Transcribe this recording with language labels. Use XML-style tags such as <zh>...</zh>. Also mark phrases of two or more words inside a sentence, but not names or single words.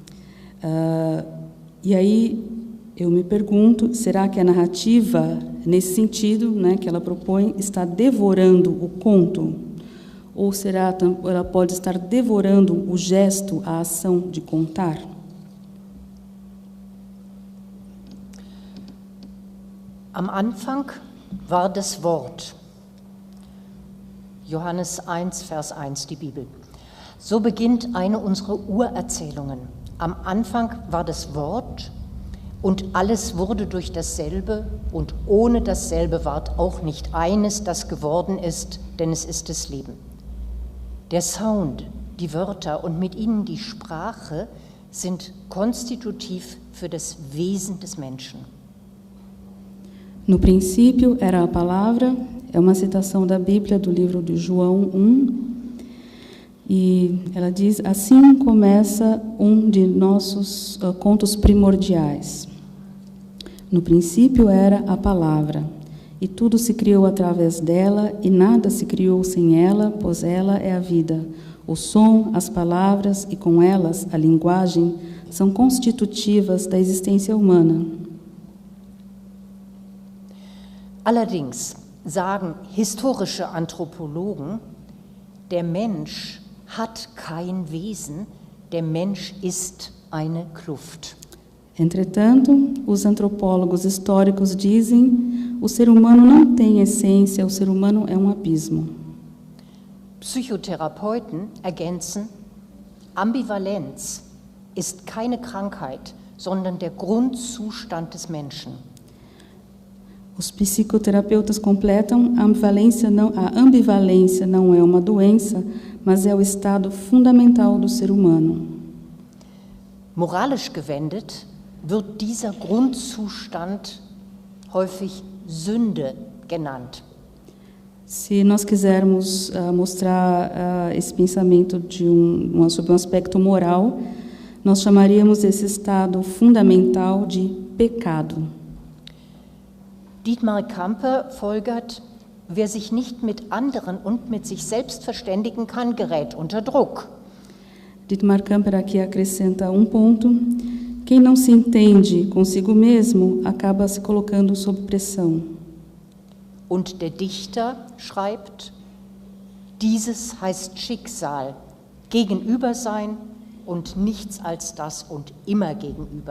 <pt>E aí eu me pergunto, será que a narrativa, nesse sentido, né, que ela propõe, está devorando o conto? Ou será ela pode estar devorando o gesto, a ação de contar?</pt> <de>Am Anfang war das Wort. Johannes 1, Vers 1, die Bibel. So beginnt eine unserer Urerzählungen. Am Anfang war das Wort und alles wurde durch dasselbe und ohne dasselbe ward auch nicht eines, das geworden ist, denn es ist das Leben. Der Sound, die Wörter und mit ihnen die Sprache sind konstitutiv für das Wesen des Menschen.</de> <pt>No princípio era a palavra, é uma citação da Bíblia do livro de João 1. E ela diz, assim começa um de nossos contos primordiais. No princípio era a palavra, e tudo se criou através dela, e nada se criou sem ela, pois ela é a vida. O som, as palavras e com elas a linguagem são constitutivas da existência humana.</pt> <de>Allerdings, sagen historische Anthropologen, der Mensch hat kein Wesen, der Mensch ist eine Kluft.</de> <pt>Entretanto, os antropólogos históricos dizem: o ser humano não tem essência, o ser humano é um abismo.</pt> <de>Psychotherapeuten ergänzen: Ambivalenz ist keine Krankheit, sondern der Grundzustand des Menschen.</de> <pt>Os psicoterapeutas completam: a ambivalência não é uma doença, mas é o estado fundamental do ser humano.</pt> <de>Moralisch gewendet wird dieser Grundzustand häufig Sünde genannt.</de> <pt>Se nós quisermos mostrar esse pensamento sobre um aspecto moral, nós chamaríamos esse estado fundamental de pecado.</pt> <de>Dietmar Campe folgert: wer sich nicht mit anderen und mit sich selbst verständigen kann, gerät unter Druck.</de> <pt>Dietmar Camper aqui acrescenta um ponto: quem não se entende consigo mesmo acaba se colocando sob pressão.</pt> <de>Und der Dichter schreibt: dieses heißt Schicksal, gegenüber sein und nichts als das und immer gegenüber.</de>